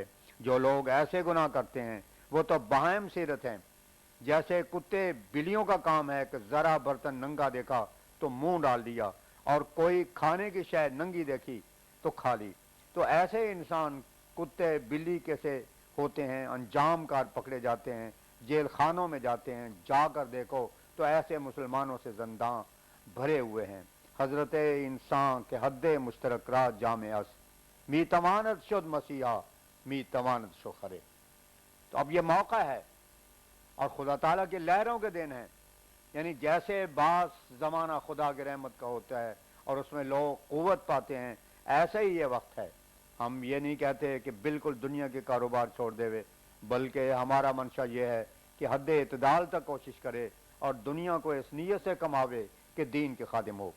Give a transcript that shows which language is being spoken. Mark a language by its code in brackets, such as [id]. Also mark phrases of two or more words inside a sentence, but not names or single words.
[ur] جو لوگ ایسے گناہ کرتے ہیں وہ تو بہائم سیرت ہیں، جیسے کتے بلیوں کا کام ہے کہ ذرا برتن ننگا دیکھا تو منہ ڈال دیا، اور کوئی کھانے کی شے ننگی دیکھی تو کھا لی۔ تو ایسے انسان کتے بلی کیسے ہوتے ہیں، انجام کار پکڑے جاتے ہیں، جیل خانوں میں جاتے ہیں۔ جا کر دیکھو تو ایسے مسلمانوں سے زنداں بھرے ہوئے ہیں۔ [fa] حضرت انسان کے حد مشترک را جامع است، می تواند شد مسیحا، می تواند شو خرے۔ [ur] تو اب یہ موقع ہے اور خدا تعالیٰ کی لہروں کے دن ہیں، یعنی جیسے بعض زمانہ خدا کی رحمت کا ہوتا ہے اور اس میں لوگ قوت پاتے ہیں، ایسا ہی یہ وقت ہے۔ ہم یہ نہیں کہتے کہ بالکل دنیا کے کاروبار چھوڑ دے وے، بلکہ ہمارا منشا یہ ہے کہ حد اعتدال تک کوشش کرے اور دنیا کو اس نیت سے کماوے کہ دین کے خادم ہو۔